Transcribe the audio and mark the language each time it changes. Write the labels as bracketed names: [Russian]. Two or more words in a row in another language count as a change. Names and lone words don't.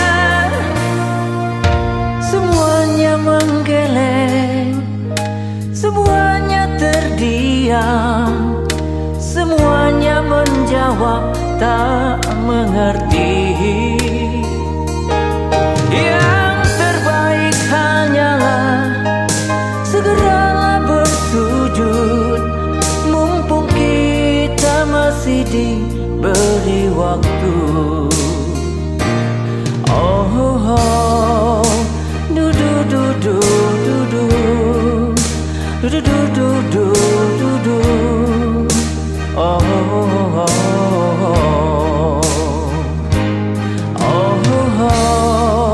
[Indonesian] Semuanya menggeleng, semuanya diam, semuanya menjawab tak mengerti. Yang terbaik hanyalah segeralah bersujud, mumpung kita masih diberi waktu. Oh, oh, oh. Du du du du du du du du du du du du du. Oh, oh, oh, oh. Oh, oh.